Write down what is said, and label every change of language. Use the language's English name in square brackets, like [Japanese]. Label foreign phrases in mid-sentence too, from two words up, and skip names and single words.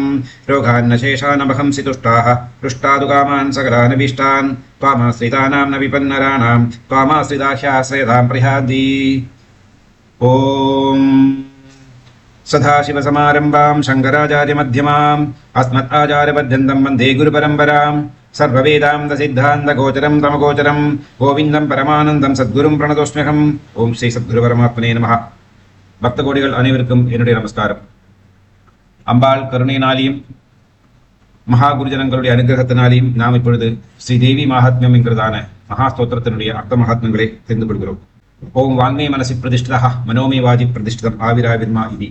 [Sanskrit] रोगान्नशेषानमहंसि तुष्टाः पृष्टादुकामान् सकलानभीष्टान् त्वामाश्रितानां न विपन्नराणां त्वामाश्रिताह्याश्रयतां प्रयान्ति. ॐ सदाशिवसमारम्भां शङ्कराचार्यमध्यमाम् अस्मदाचार्यपर्यन्तं वन्दे गुरुपरम्परां. सर्ववेदान्तसिद्धान्तगोचरं तमगोचरं गोविन्दं परमानन्दं सद्गुरुं प्रणतोऽस्म्यहम्. ॐ श्री सद्गुरु परमात्मने नमः. [Tamil] பக்த கோடிகள் அனைவருக்கும் என்னுடைய நமஸ்காரம். அம்பாள் கருணையினாலையும் மகா குருஜனங்களுடைய அனுகிரகத்தினாலையும் நாம் இப்பொழுது ஸ்ரீ தேவி மகாத்மியம் என்கிறதான மகா ஸ்தோத்திரத்தினுடைய அர்த்த மகாத்மங்களை தெரிந்து கொள்கிறோம். [Sanskrit] ॐ वाङ्मे मनसि प्रतिष्ठिता मनोमे वाचि प्रतिष्ठितम् आविराविर्म एधि.